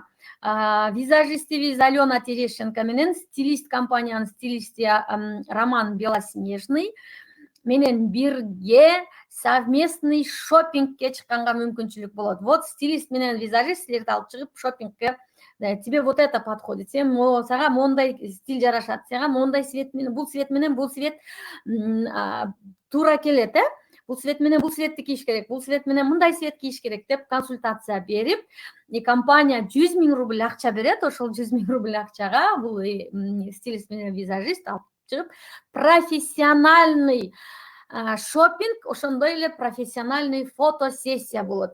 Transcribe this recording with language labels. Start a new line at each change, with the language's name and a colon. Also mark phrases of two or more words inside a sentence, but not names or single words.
Kyrgyz: Визажистибиз Алена Терешенко менен стилист компаниянын стилисти Роман Белоснежный менен бирге совместный шопингке чыкканга мүмкүнчүлүк болот. Вот стилист менен визажист силерди алып чыгып шопингке,
Russian: тебе вот это подходит,
Kyrgyz: сага мондай стиль жарашат, сага мондай цвет менен, бул цвет туура келет, бул цвет менен бул цветти кийиш керек, бул цвет менен мындай цвет кийиш керек деп консультация берип, компания 100 000 рубль акча берет. Ошол 100 000 рубль акчага бул стилист менен визажист алып чыгып
Russian: профессиональный шопинг,
Kyrgyz: ошондой эле
Russian: профессиональный фотосессия
Kyrgyz: болот.